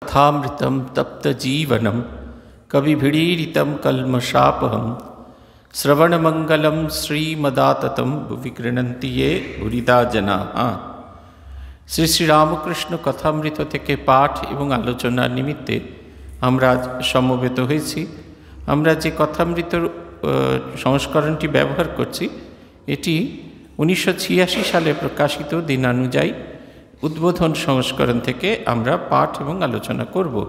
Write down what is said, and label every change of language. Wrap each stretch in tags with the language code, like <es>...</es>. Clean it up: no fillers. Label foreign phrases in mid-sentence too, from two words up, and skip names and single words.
<sa>कथामृतं तप्तजीवनं कविभिडीरितं कल्मषापहं श्रवणमंगलं श्रीमदाततं भुवि गृह्णन्ति ये भूरिदा जनाः।</sa> <bn>श्री श्री रामकृष्ण कथामृत থেকে পাঠ এবং আলোচনার নিমিত্তে আমরা সমবেত হয়েছি। আমরা যে কথামৃতর সংস্করণটি ব্যবহার করছি এটি 1986 সালে প্রকাশিত দিনানুযায়ী উদ্বোধন সংস্করণ থেকে আমরা পাঠ এবং আলোচনা করব।</bn>